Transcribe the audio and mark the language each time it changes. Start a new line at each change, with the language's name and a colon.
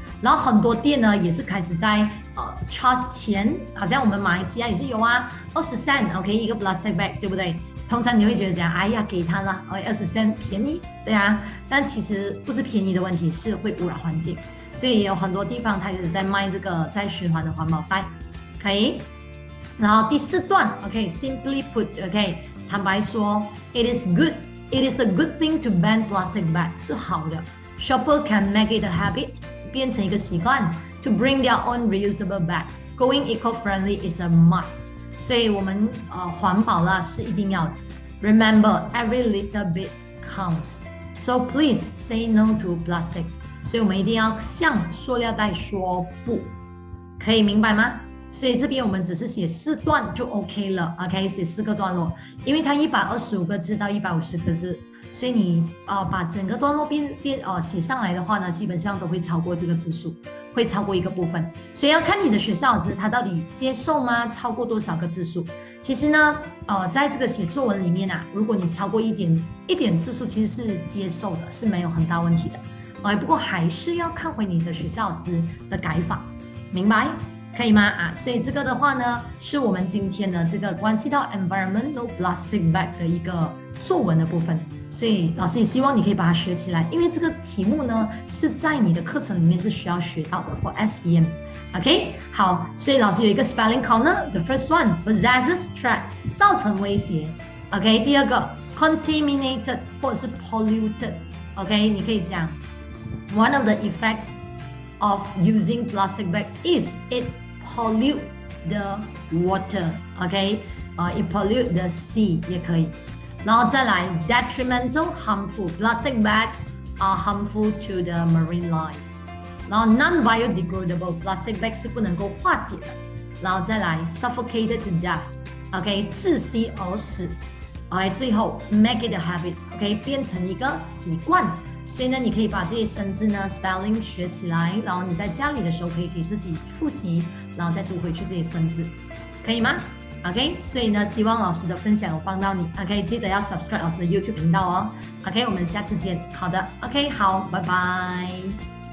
Chinese: 然后很多店呢也是开始在charge 钱，好像我们马来西亚也是有20 cent，OK， 一个 plastic bag， 对不对？通常你会觉得讲，哎呀，给他了，20 cent 便宜，对啊，但其实不是便宜的问题，是会污染环境，所以也有很多地方它也是在卖这个再循环的环保袋，可以。
English: 然后第四段 ，OK，simply put，OK，
Chinese: 坦白说
English: ，it is a good thing to ban plastic bag，
Chinese: 是好的
English: ，shopper can make it a habit。
Chinese: 变成一个习惯
English: ，to bring their own reusable bags. Going eco-friendly is a must.
Chinese: 所以我们环保啦是一定要的。
English: Remember, every little bit counts. So please say no to plastic.
Chinese: 所以我们一定要向塑料袋说不，可以明白吗？所以这边我们只是写4段就 OK 了 ，OK， 写4个段落，因为它125个字到150个字。所以你把整个段落写上来的话呢，基本上都会超过这个字数，会超过一个部分。所以要看你的学校老师他到底接受吗？超过多少个字数？其实呢，在这个写作文里面如果你超过一点字数，其实是接受的，是没有很大问题的。不过还是要看回你的学校老师的改法，明白？可以吗？所以这个的话呢，是我们今天的这个关系到 environmental plastic bag 的一个作文的部分。所以老师也希望你可以把它学起来，因为这个题目呢是在你的课程里面是需要学到的 for SPM。OK， 好，所以老师有一个 spelling corner。
English: The first one possesses threat，
Chinese: 造成威胁。
English: OK， 第二个 contaminated 或者是 polluted。OK，
Chinese: 你可以讲
English: one of the effects of using plastic bag is it pollute the water。OK，it pollute the sea 也可以。
Chinese: 然后再来
English: detrimental harmful plastic bags are harmful to the marine life。
Chinese: 然后 non-biodegradable plastic bag 是不能够化解的。然后再来
English: suffocated to death，
Chinese: OK， 窒息而死。 OK， 最后
English: make it a habit，
Chinese: OK， 变成一个习惯。所以呢，你可以把这些生字呢 spelling 学起来，然后你在家里的时候可以给自己复习，然后再读回去这些生字。可以吗 ？OK， 所以呢，希望老师的分享有帮到你。 OK， 记得要 subscribe 老师的 YouTube 频道哦。OK， 我们下次见。好的 ，OK， 好，拜拜。